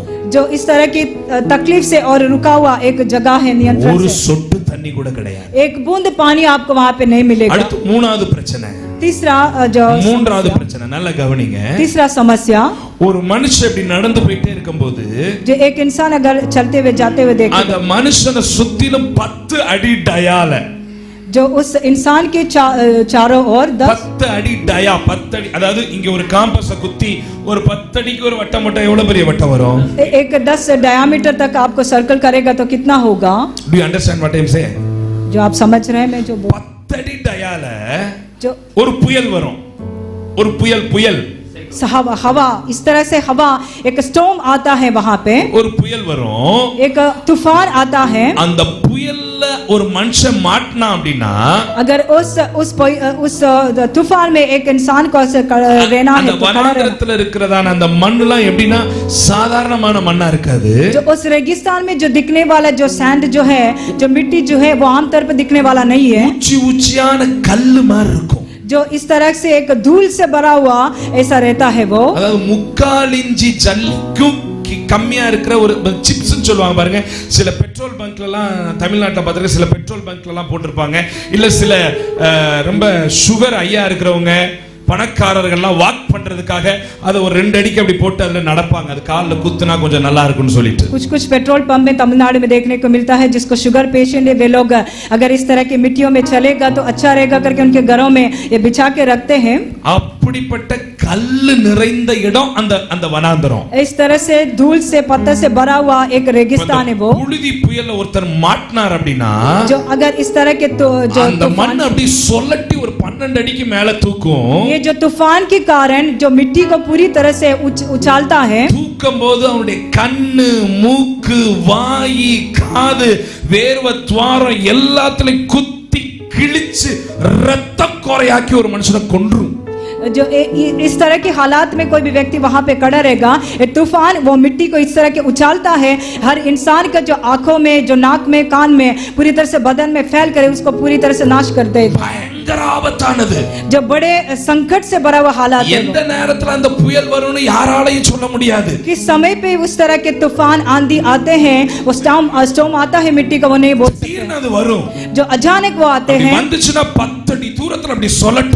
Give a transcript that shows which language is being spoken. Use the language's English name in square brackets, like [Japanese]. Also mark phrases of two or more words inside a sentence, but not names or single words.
[Hindi] जो इस तरह की तकलीफ से और रुका हुआ एक जगह है नियंत्रण [Tamil] ஒரு [Hindi] से. [Tamil] சொட்டு தண்ணி கூட கிடையாது. [Hindi] एक बूंद पानी आपको वहां पे नहीं मिलेगा. [Tamil] அடுத்து மூணாவது பிரச்சனை. [Hindi] तीसरा जो [Tamil] மூன்றாவது பிரச்சனை நல்லா கவனிங்க. [Hindi] तीसरा समस्या, [Tamil] ஒரு மனுஷன் இப்படி நடந்து போயிட்டே இருக்கும்போது [Hindi] जो एक इंसान अगर चलते हुए जाते हुए देखे, [Tamil] அந்த மனுஷனை சுத்திலும் 10 அடி டயால, [Hindi] जो उस इंसान के चारों ओर [Tamil] 10 அடி டயா, 10 அடி, அதாவது இங்க ஒரு காம்பஸ குத்தி ஒரு 10 அடிக்கு ஒரு வட்டம் போட்டா எவ்வளவு பெரிய வட்டம் வரும்? [Hindi] एक 10 डायमीटर तक आपको सर्कल करेगा तो कितना होगा? [English] Do you understand what I am saying? [Hindi] जो आप समझ रहे हैं मैं जो [Tamil] 10 அடி டயால [Hindi] जो [Tamil] ஒரு புயல் வரும். ஒரு புயல் [Hindi] हवा, इस तरह से हवा, एक स्टॉर्म आता है वहां पे, [Tamil] ஒரு புயல் வரும். [Hindi] एक तूफान आता है. [Tamil] அந்த புயல்ல ஒரு மனுஷன் மாட்டினா அப்படினா, [Hindi] अगर उस तूफान में एक इंसान को रहना है [Tamil] அந்த வனாந்தரத்துல இருக்கிறதான அந்த மண்ணெல்லாம் எப்படினா சாதாரணமான மண்ணா இருக்காது. [Hindi] जो उस रेगिस्तान में जो दिखने वाला जो सैंड जो है, जो मिट्टी जो है, वो आमतौर पर दिखने वाला नहीं है. [Tamil] உச்சியான கல்லு மாதிரி இருக்கும். [Hindi] जो इस तरह से एक धूल से भरा हुआ ऐसा रहता है. वो [Tamil] அதாவது 3/4 இன்ச்சி ஜல்லிக்கும் கம்மியா இருக்கிற ஒரு சிப்ஸ் சொல்லுவாங்க பாருங்க. சில [English] petrol bunk-la [Tamil] எல்லாம் தமிழ்நாட்டுல பாத்துக்க, சில [English] petrol bunk-la [Tamil] எல்லாம் போட்டிருப்பாங்க. இல்ல சில ரொம்ப சுகர் ஐயா இருக்கிறவங்க, பணக்காரர்கள்லாம் வாக் பண்றதுக்காக அதை ஒரு 2 அடிக்கு அப்படி போட்டு அதுல நடப்பாங்க. அது கால்ல குத்துனா கொஞ்சம் நல்லா இருக்கும்னு சொல்லிட்டு. [Hindi] कुछ [English] petrol pump [Hindi] में तमिलनाडु में देखने को मिलता है, जिसको [English] sugar patient [Hindi] है वे लोग अगर इस तरह की मिट्टियों में चलेगा तो अच्छा रहेगा करके उनके घरों में ये बिछा के रखते हैं. [Tamil] அப்படிப்பட்ட கல்லு நிறைந்த இடம் அந்த வனாந்தரம். [Hindi] इस तरह से धूल से पत्थर से भरा हुआ एक रेगिस्तान है वो. [Tamil] புழுதி புயல்ல ஒருத்தர் மாட்டினார் அப்படினா, [Hindi] जो अगर इस तरह के तो जो [Tamil] அந்த மண் அப்படி சொல்லட்டி ஒரு 12 அடிக்கு மேல தூக்கும். [Hindi] ये जो तूफान के कारण जो मिट्टी को पूरी तरह से उछालता है, [Tamil] தூக்கும்போது அவனுடைய கண்ணு, மூக்கு, வாய், காது, வேர்வை துவாரம் எல்லாத்துலயும் குத்தி கிழிச்சு ரத்த கோரையாக்கி ஒரு மனுஷனை கொன்றும். [Hindi] जो इस तरह के हालात में कोई भी व्यक्ति वहां पे खड़ा रहेगा, तूफान वो मिट्टी को इस तरह के उछालता है, हर इंसान का जो आंखों में, जो नाक में, कान में, पूरी तरह से बदन में फैल कर उसको पूरी तरह से नाश कर दे. [Tamil] பயங்கர ஆபத்தானது. [Hindi] जो बड़े संकट से भरा हुआ हालात है. [Tamil] எந்த நேரத்துல அந்த புயல் வரும்னு யாராலையும் சொல்ல முடியாது. [Hindi] किस समय पे उस तरह के तूफान आंधी आते हैं, वो स्टॉर्म आता है मिट्टी का, वो नहीं बोल सकते. [Tamil] அது வரும். [Hindi] जो अचानक वो आते हैं, [Tamil] வந்துச்சுனா 10 அடி தூரத்துல அப்படி சொல்லட்டும்.